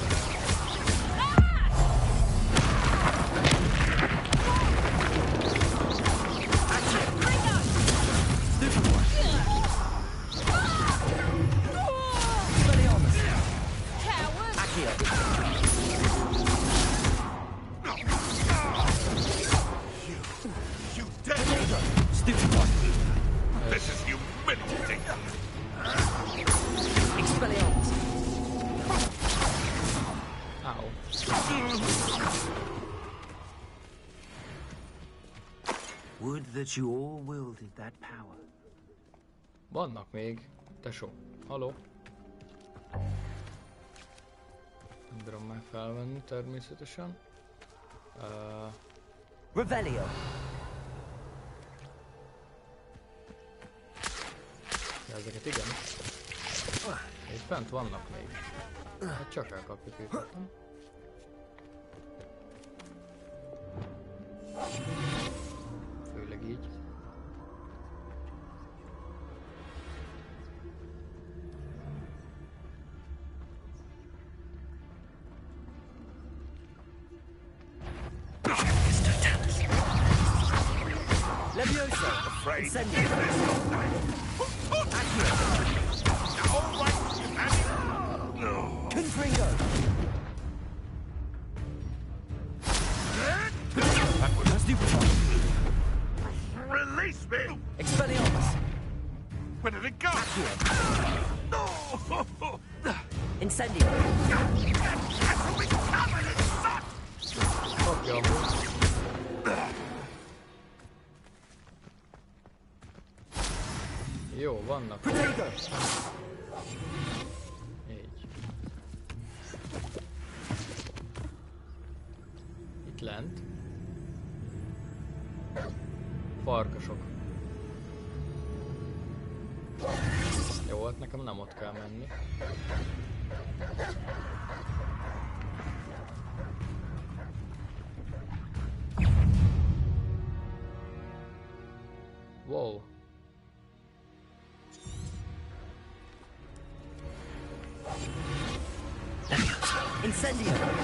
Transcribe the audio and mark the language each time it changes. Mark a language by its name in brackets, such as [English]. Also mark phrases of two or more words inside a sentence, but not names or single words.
[English] This is humiliating. Expelliarmus. Ow. Would that you all wielded that power. [Hungarian] Vannak még. Tesó. Haló. Nem bírom már felvenni természetesen. Revelio. De ezeket igen. Itt fent vannak még. Hát csak elkapjuk őket, nem? Főleg így. Levioso. [English] Afraid. Incendio. All right. No. Confringo. Release me. Expelliarmus. Where did it go? No. Incendio. [Hungarian] Kapja amúgy. Jó, vannak. Protego. Így. Itt lent. Farkasok. Jó, hát nekem nem ott kell menni. [English] Wow. Incendio!